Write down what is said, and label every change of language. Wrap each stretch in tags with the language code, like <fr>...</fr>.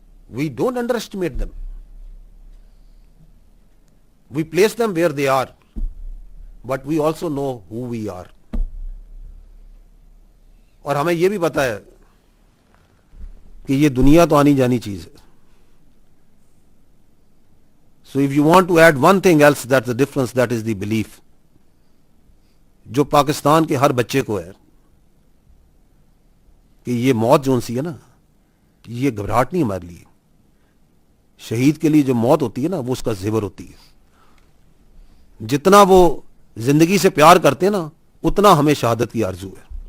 <en>We don't under estimate them, we place them where they are, but we also know who we are.</en> <ur>اور ہمیں یہ بھی پتا ہے کہ یہ دنیا تو آنی جانی چیز ہے.</ur> <en>So if you want to add one thing else, that's the difference, that is the belief.</en> <ur>جو پاکستان کے ہر بچے کو ہے کہ یہ موت جون سی ہے نا, یہ گھبراہٹ نہیں ہمارے لیے. شہید کے لیے جو موت ہوتی ہے نا وہ اس کا زیور ہوتی ہے. جتنا وہ زندگی سے پیار کرتے ہیں نا اتنا ہمیں شہادت کی آرزو ہے.</ur>